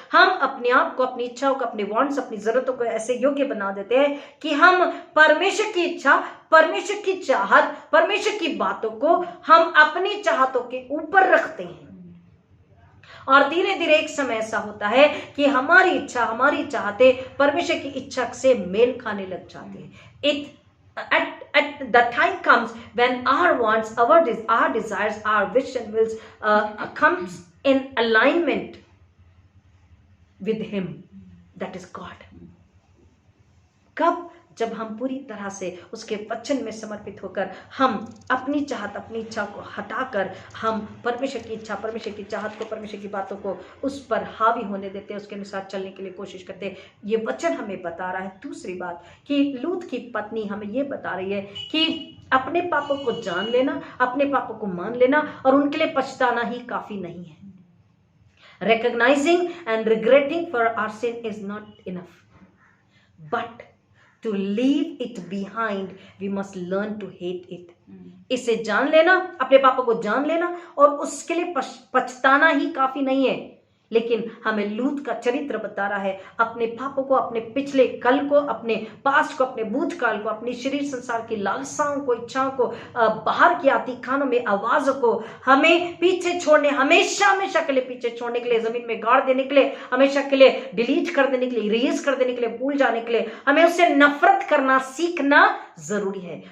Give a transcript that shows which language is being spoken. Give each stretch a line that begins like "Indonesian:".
Hindi: हम अपने आप को, अपनी इच्छाओं को, अपने वांट्स, अपनी जरूरतों को ऐसे योग्य बना देते हैं कि हम परमेश्वर की इच्छा, परमेश्वर की चाहत, परमेश्वर की बातों को हम अपनी चाहतों के ऊपर रखते हैं। और धीरे धीरे एक समय ऐसा होता है कि हमारी इच्छा, हमारी चाहते परमेश्वर की इच्छा से मेल खाने लग जाते हैं।
English: At the time comes when our wants, our desires, our wish and wills comes in alignment with Him, that is God.
Hindi: कब? जब हम पूरी तरह से उसके वचन में समर्पित होकर हम अपनी चाहत, अपनी इच्छा को हटाकर हम परमेश्वर की इच्छा, परमेश्वर की चाहत को, परमेश्वर की बातों को उस पर हावी होने देते हैं, उसके अनुसार चलने के लिए कोशिश करते हैं। ये वचन हमें बता रहा है। दूसरी बात कि लूत की पत्नी हमें ये बता रही है कि अपने पापों को जान लेना, अपने पापों को मान लेना और उनके लिए पछताना ही काफी नहीं है।
English: Recognizing and regretting for our sin is not enough, but to leave it behind we must learn to hate it.
Hindi: इसे जान लेना, अपने पापों को जान लेना और उसके लिए पछताना ही काफी नहीं है, लेकिन हमें लूत का चरित्र बता रहा है। अपने पापों को, अपने पिछले कल को, अपने पास्ट को, अपने भूतकाल को, अपनी शरीर संसार की लालसाओं को, इच्छाओं को, बाहर की आती कानों में आवाजों को हमें पीछे छोड़ने, हमेशा हमेशा के लिए पीछे छोड़ने के लिए, जमीन में गाड़ देने के लिए, हमेशा के लिए डिलीट कर देने के लिए, इरेज कर देने के लिए, भूल जाने के लिए हमें उससे नफरत करना सीखना जरूरी है।